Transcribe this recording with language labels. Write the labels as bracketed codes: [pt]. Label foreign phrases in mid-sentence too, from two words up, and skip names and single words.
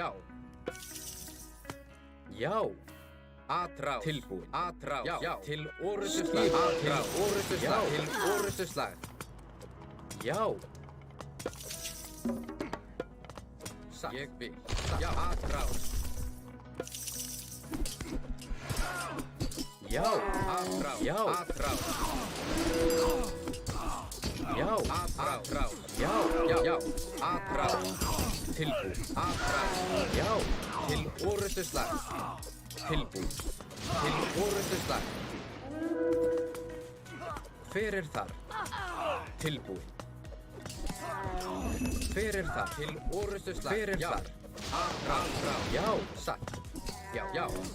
[is] Já. Atrás. Tilbúin. Atrás. Já. Til orrustuslag. Atrás. Orrustuslag. Til orrustuslag. Já. Satt. Ég vil. Já. Atrás. Já. Atrás. Já. Atrás. Já. Atrás. Já. Atrás. Tilbúin. Atrás. Já. Til orrustuslag. Tilbúin. Til orrustuslag. Hver er þar? Tilbúin. Hver er þar? Til orrustuslag. Hver er þar? Atrás. Já. Satt. Já.